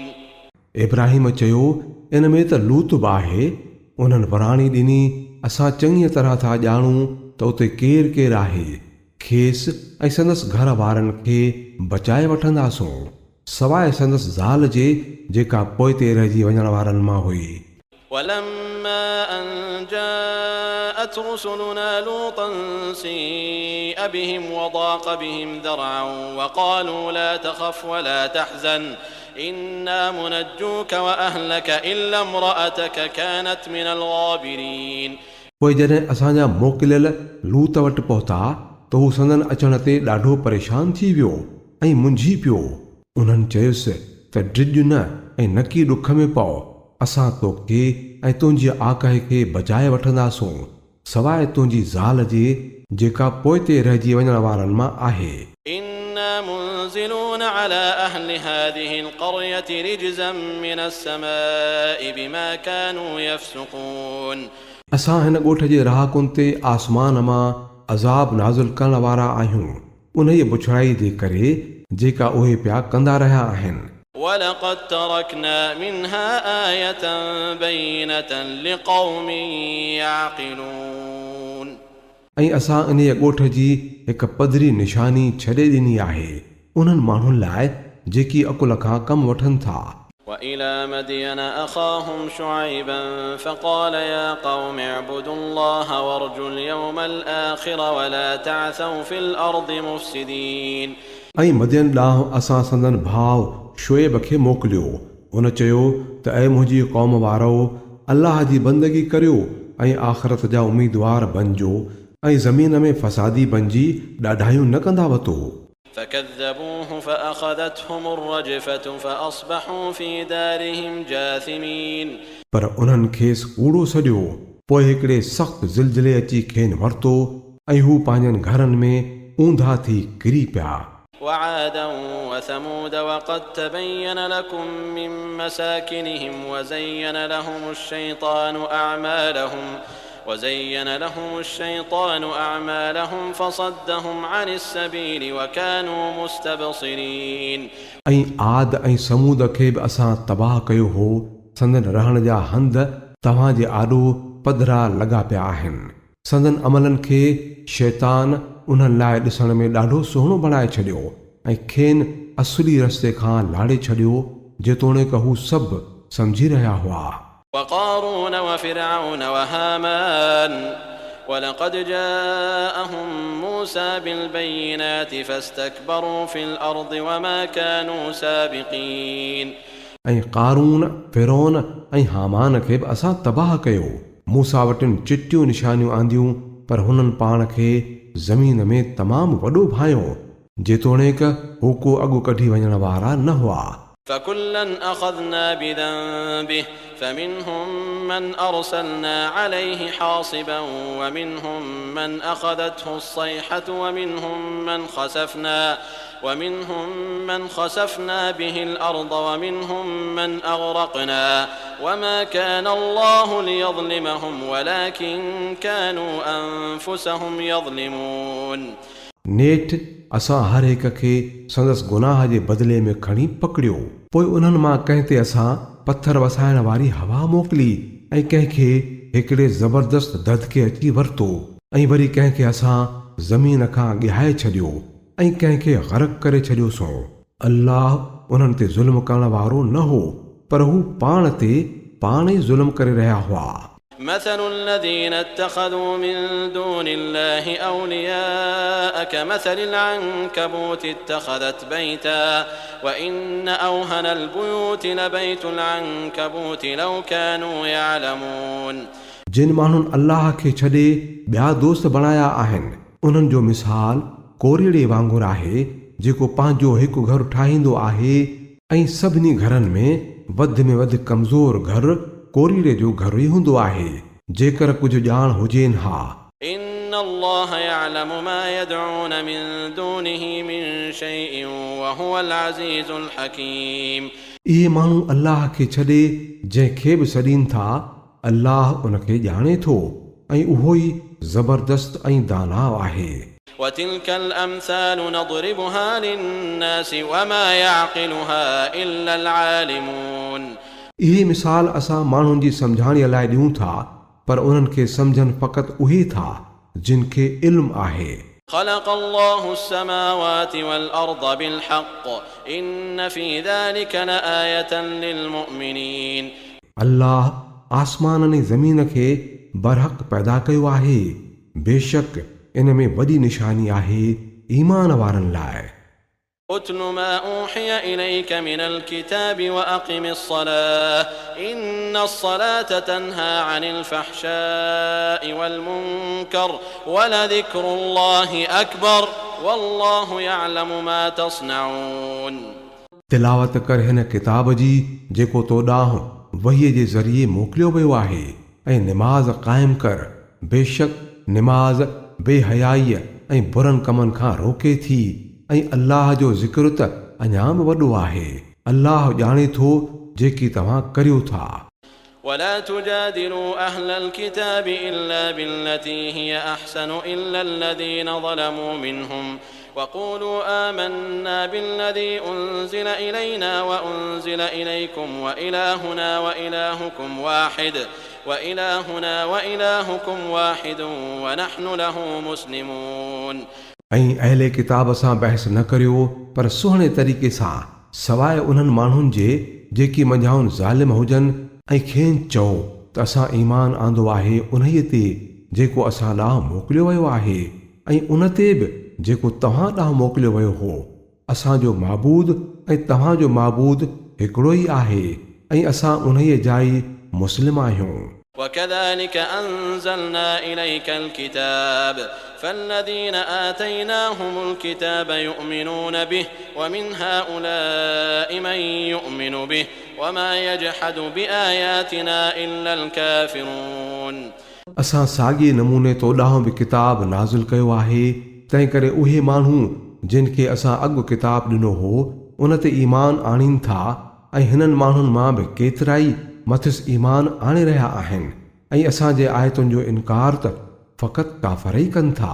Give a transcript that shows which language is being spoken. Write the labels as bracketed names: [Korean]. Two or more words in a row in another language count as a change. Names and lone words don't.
[Sindhi] इब्राहिम चयो, इन में त लूत बि आहे. उन्हनि वराणी ॾिनी, असां चङीअ तरह था ॼाणूं त उते केरु केरु आहे. खेसि ऐं संदसि घर वारनि खे बचाए वठंदासूं सवाइ संदसि ज़ाल जे जेका पोइते रहिजी वञण वारनि मां हुई. [Arabic] ولما أن جاءت رسلنا لوطا سيء بهم وضاق بهم ذرعا وقالوا لا تخف ولا تحزن إنا منجوك وأهلك إلا امرأتك كانت من الغابرين. [Sindhi] पोइ जॾहिं असांजा मोकिलियल लूत वटि पहुता त हू संदन अचण ते ॾाढो परेशान थी वियो ऐं मुंझी पियो. उन्हनि चयुसि त ड्रिज न ऐं नकी ॾुख में पओ, असां तोखे ऐं तुंहिंजी आकाए खे बचाए वठंदासूं सवाइ तुंहिंजी ज़ाल जे जेका पोइते रहिजी वञण वारनि मां आहे. [Arabic] إنا منزلون على أهل هذه القرية رجزا من السماء بما كانوا يفسقون. [Sindhi] असां हिन ॻोठ जे रहाकुनि ते आसमान मां अज़ाब नाज़िल करण वारा आहियूं उन जी बुछड़ाई जे करे जेका उहे पिया कंदा रहिया आहिनि. [Arabic] ولقد تركنا منها آية بينة لقوم يعقلون. [Sindhi] ऐं असां इन ॻोठ जी हिकु पधरी निशानी छॾे ॾिनी आहे उन्हनि माण्हुनि लाइ जेकी अकुल खां कमु वठनि था. [Arabic] وإلى مدين أخاهم شعيبا فقال يا قوم اعبدوا الله وارجوا اليوم الآخر ولا تعثوا في الأرض مفسدين. [Sindhi] ऐं मदियन ॾांहुं असां संदन भाउ शुएब खे मोकिलियो। उन चयो त ऐं मुंहिंजी क़ौम वारो, अल्लाह जी बंदगी करियो ऐं आख़िरत जा उम्मीदवार बणिजो ऐं ज़मीन में फ़सादी बणिजी ॾाढायूं न कंदा वतो। [Arabic] فكذبوه فأخذتهم الرجفة فأصبحوا في دارهم جاثمين [Sindhi] पर उन्हनि खेसि कूड़ो सॼो, पोइ हिकिड़े सख़्तु ज़िलज़िले अची खेनि वरितो ऐं हू पंहिंजनि घरनि में ऊंधा थी किरी पिया। [Arabic] وعادا وثمود وقد تبين لكم من مساكنهم وزين لهم الشيطان أعمالهم فصدهم عن السبيل وكانوا مستبصرين [Sindhi] ऐं आद ऐं समूद खे बि असां तबाह कयो हो। संदन रहण जा हंध तव्हांजे आॾो पधरा लॻा पिया आहिनि। संदन अमलनि खे शैतान उन्हनि लाइ ॾिसण में ॾाढो सुहिणो बणाए छॾियो ऐं खेनि असली रस्ते खां लाड़े छॾियो, जेतोणीकि हू सभु सम्झी रहिया हुआ। [Arabic] وقارون وفرعون وهامان ولقد جاءهم موسى بالبينات فاستكبروا في الأرض وما كانوا سابقين [Sindhi] ऐं कारून, फिरौन ऐं हामान खे बि असां तबाह कयो। मूसा वटिन चिटियूं निशानियूं आंदियूं, पर हुननि पाण खे ज़मीन में तमामु वॾो भायो, जेतोणीकि हू को अॻु कढी वञण वारा न हुआ। [Arabic] فكلا أخذنا بذنبه فمنهم من أرسلنا عليه حاصبا ومنهم من أخذته الصيحة ومنهم من خسفنا به الأرض ومنهم من أغرقنا وما كان الله ليظلمهم ولكن كانوا أنفسهم يظلمون [Sindhi] नेठि असां हर हिक खे संदसि गुनाह जे बदिले में खणी पकड़ियो। पोइ उन्हनि मां कंहिं ते असां पत्थर वसाइण वारी हवा मोकिली ऐं कंहिंखे हिकिड़े ज़बरदस्त दधके अची वरितो ऐं वरी कंहिंखे असां ज़मीन खां ॻहाए छॾियो ऐं कंहिंखे ग़रक़ करे छॾियोसीं। अल्लाह उन्हनि ते ज़ुल्म करण वारो न हो, पर हू पाण ते पाण ई ज़ुल्म करे रहिया हुआ। [Arabic] مثل الذين اتخذوا من دون الله أولياء كمثل العنكبوت اتخذت بيتا وإن أوهن البيوت لبيت العنكبوت لو كانوا يعلمون [Sindhi] जिन माण्हुनि अल्लाह खे छॾे ॿिया दोस्त बणाया आहिनि, उन्हनि जो मिसाल कोरीड़े वांगुरु आहे, जेको पंहिंजो हिकु घर ठाहींदो आहे ऐं सभिनी घरनि में वधि कमज़ोर घर कोरीड़े जो घर ई हूंदो आहे, जेकर कुझु ॼाण हुजेनि हा। [Arabic] إن الله يعلم ما يدعون من دونه من شيء وهو العزيز الحكيم [Sindhi] इहे माण्हू अल्लाह खे छॾे जंहिंखे बि सॾीनि था, अल्लाह उनखे ॼाणे थो ऐं उहो ई ज़बरदस्त ऐं दाना आहे। [Arabic] وتلك الأمثال نضربها للناس وما يعقلها إلا العالمون [Sindhi] इहे मिसाल असां माण्हुनि जी सम्झाणीअ लाइ ॾियूं था, पर उन्हनि खे सम्झनि फ़क़ति उहे था जिन खे इल्मु आहे। [Arabic] خلق الله السماوات والأرض بالحق إن في ذلك لآية للمؤمنين [Sindhi] अल्लाह आसमाननि ऐं ज़मीन खे बरहक़ पैदा कयो आहे, बेशक इन में वॾी निशानी आहे ईमान वारनि लाइ। [Arabic] اتل ما أوحي إليك من الكتاب وأقم الصلاة إن الصلاة تنهى عن الفحشاء والمنكر ولذكر الله أكبر والله يعلم ما تصنعون [Sindhi] तिलावत कर हिन किताब जी जेको तो ॾांहुं वहीअ जे ज़रिए मोकिलियो वियो आहे, ऐं निमाज़ क़ाइमु कर, बेशक निमाज़ बेहयाईअ ऐं बुरनि कमनि खां रोके थी ऐं अल्लाह जो ज़िक्र त अञा बि वॾो आहे। अल्लाह ॼाणे थो जेकी तव्हां करियो था। [Arabic] ولا تجادلوا أهل الكتاب إلا بالتي هي أحسن إلا الذين ظلموا منهم وقولوا آمنا بالذي أنزل إلينا وأنزل إليكم وإلهنا وإلهكم واحد ونحن له مسلمون [Sindhi] ऐं अहले किताब सां बहस न करियो, पर सुहिणे तरीक़े सां, सवाइ उन्हनि माण्हुनि जे जेकी मंझाउनि ज़ालिम हुजनि, ऐं खेनि चओ त असां ईमान आंदो आहे उन्हीअ ते जेको असां ॾांहुं मोकिलियो वियो आहे ऐं उन ते बि जेको तव्हां ॾांहुं मोकिलियो वियो हो, असांजो माबूद ऐं तव्हांजो माबूद हिकिड़ो ई आहे ऐं असां उन्हीअ जा ई मुस्लिम आहियूं। [Arabic] وكذلك أنزلنا إليك الكتاب فالذين آتيناهم الكتاب يؤمنون به ومن هؤلاء من يؤمن به وما يجحد بآياتنا إلا الكافرون। [Sindhi] असां साॻिए नमूने तो ॾांहुं बि किताब नाज़िल कयो आहे, तंहिं करे उहे माण्हू जिन खे असां अॻु किताब ॾिनो हो उन ते ईमान आणीनि था ऐं हिननि माण्हुनि मां बि केतिराई मथिस ईमान आणे रहिया आहिनि ऐं असांजे आयतुनि जो इनकार त फ़क़ति काफ़र ई कनि था।